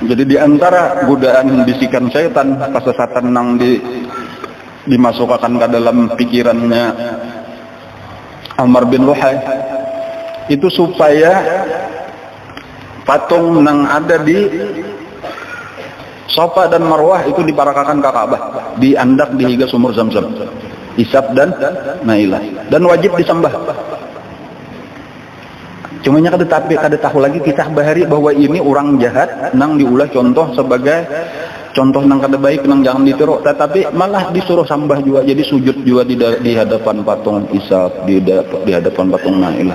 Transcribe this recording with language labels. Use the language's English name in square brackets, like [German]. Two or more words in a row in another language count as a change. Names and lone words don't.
[Indonesian] Jadi di antara godaan bisikan syaitan, kesesatan yang dimasukkan ke dalam pikirannya Amr bin Luhai itu supaya patung yang ada di Safa dan Marwah itu diparakakan ke Ka'bah, diandak di higa sumur Zamzam, Isab dan Nailah, dan wajib disembah. [Banjar] Cumanya kada tahu lagi kisah bahari bahwa ini orang jahat nang diulah contoh sebagai contoh nang kada baik nang jangan ditiru, tetapi malah disuruh sambah juga, jadi sujud juga di hadapan patung Isa, di hadapan patung Nailah.